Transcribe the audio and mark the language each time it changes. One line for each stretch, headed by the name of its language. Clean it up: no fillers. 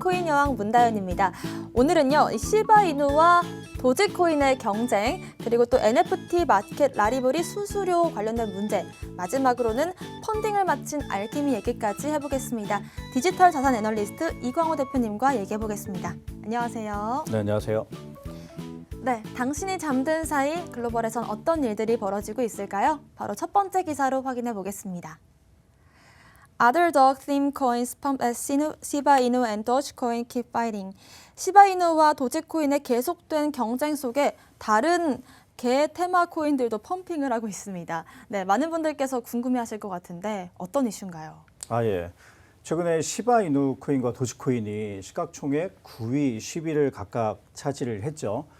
Korean: 코인 여왕 문다연입니다. 오늘은요, 시바이누와 도지코인의 경쟁, 그리고 또 NFT 마켓 라리블이 수수료 관련된 문제, 마지막으로는 펀딩을 마친 알케미 얘기까지 해보겠습니다. 디지털 자산 애널리스트 이광호 대표님과 얘기해보겠습니다. 안녕하세요. 네, 안녕하세요. 네, 당신이 잠든 사이 글로벌에선 어떤 일들이 벌어지고 있을까요? 바로 첫 번째 기사로 확인해 보겠습니다.
English: Other dog theme coins pump as Shiba Inu and Dogecoin keep fighting.
Korean: 시바이누와 도지코인의 계속된 경쟁 속에 다른 개 테마 코인들도 펌핑을 하고 있습니다. 네, 많은 분들께서 궁금해하실 것 같은데 어떤 이슈인가요? 예. 최근에 시바이누 코인과 도지코인이 시가총액 9위, 10위를 각각 차지를 했죠.